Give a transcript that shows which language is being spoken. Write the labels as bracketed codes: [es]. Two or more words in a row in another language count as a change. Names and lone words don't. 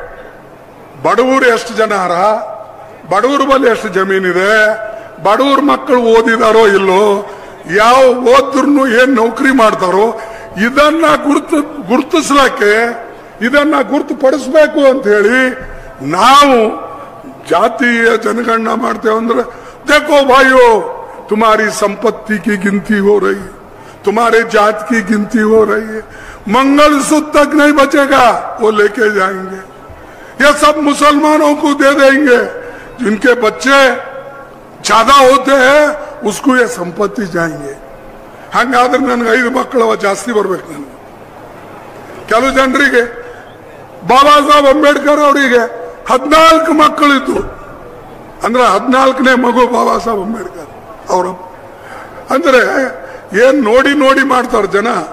[kn] ಬಡವರು ಎಷ್ಟು ಜನ ಅರ, ಬಡವ್ರ ಬಳಿ ಎಷ್ಟು ಜಮೀನಿದೆ, ಬಡವ್ರ ಮಕ್ಕಳು ಓದಿದಾರೋ ಇಲ್ಲೋ, ಯಾವ ಓದ್ರೂ ಏನ್ ನೌಕರಿ ಮಾಡ್ತಾರೋ ಇದನ್ನ ಗುರುತಿಸ್ಲಕ್ಕೆ, ಇದನ್ನ ಗುರುತುಪಡಿಸ್ಬೇಕು ಅಂತ ಹೇಳಿ ನಾವು ಜಾತಿಯ ಜನಗಣನ ಮಾಡ್ತೇವೆ. [hi] ಅಂದ್ರೆ देखो भाइयों, तुम्हारी संपत्ति की गिनती हो रही, तुम्हारे जात की गिनती हो रही है. मंगलसूत्र तक नहीं बचेगा, वो लेके जाएंगे. ये सब मुसलमानों को दे देंगे. जिनके बच्चे ज्यादा होते हैं उसको ये संपत्ति जाएंगे. [kn] ಹಂಗಾದ್ರೆ ನನಗೆ 5 ಮಕ್ಕಳು ಜಾಸ್ತಿ ಬರ್ಬೇಕು. ನನಗೆ ಕೆಲವು ಜನರಿಗೆ ಬಾಬಾ ಸಾಹೇಬ್ ಅಂಬೇಡ್ಕರ್ ಅವರಿಗೆ 14 ಮಕ್ಕಳಿದ್ದು, ಅಂದ್ರೆ 14ನೇ ಮಗು ಬಾಬಾ ಸಾಹೇಬ್ ಅಂಬೇಡ್ಕರ್ ಅವರ. ಅಂದ್ರೆ ಏನ್ ನೋಡಿ ನೋಡಿ ಮಾಡ್ತಾರೆ ಜನ.